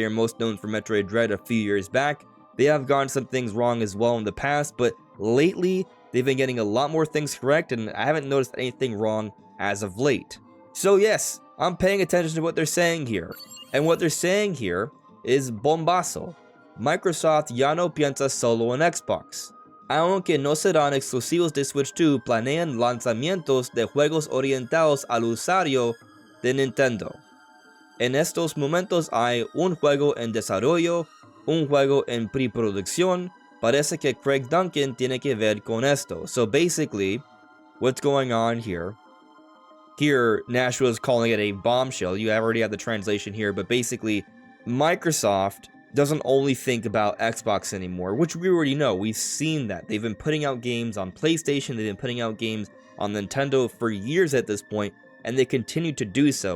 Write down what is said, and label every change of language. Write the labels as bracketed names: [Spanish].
[English] They are most known for Metroid Dread a few years back. They have gotten some things wrong as well in the past, but lately, they've been getting a lot more things correct, and I haven't noticed anything wrong as of late. So yes, I'm paying attention to what they're saying here. And what they're saying here is bombazo. [Spanish] Microsoft ya no piensa solo en Xbox. Aunque no serán exclusivos de Switch 2, planean lanzamientos de juegos orientados al usuario de Nintendo. En estos momentos hay un juego en desarrollo, un juego en preproducción. Parece que Craig Duncan tiene que ver con esto. [English] So basically, what's going on here? Here, Nashville is calling it a bombshell. You already have the translation here, but basically, Microsoft doesn't only think about Xbox anymore, which we already know. We've seen that. They've been putting out games on PlayStation, they've been putting out games on Nintendo for years at this point, and they continue to do so.